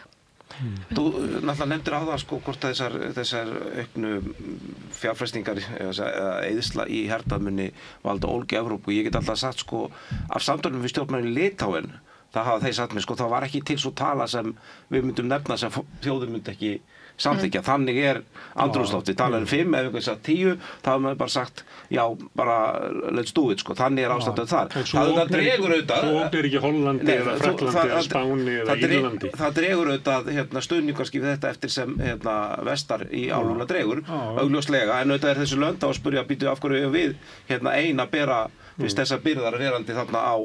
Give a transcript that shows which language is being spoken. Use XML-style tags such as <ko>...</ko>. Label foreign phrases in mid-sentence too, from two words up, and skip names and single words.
<is>Þú náttúrulega nefndir á það sko hvort þessar auknu fjárfestingar eða eyðsla í hernaðarmunni valda ólgu í Evrópu. Ég get alltaf sagt sko af samtölum við stjórnmálin í Litáen, það hafa þeir sagt mér sko, það var ekki til svo tala sem við myndum nefna sem þjóðin myndi ekki samþykkja. Þannig er andrúmsloftið. Talar 5 ef einhver sagt 10, þá hefur maður bara sagt já, bara</is> <en>let's do it</en> <is>sko. Þannig er ástandið þar. Það dregur auðvitað. Svo ógnir ekki Hollandi eða Fraklandi eða Spáni eða Írlandi. Það dregur auðvitað stuðningarski við þetta eftir sem vestar í áluna dregur, augljóslega, en auðvitað er þessu lönd á að spyrja býtu af hverju við ein að bera fyrst þessar byrðar verandi þarna á.</is>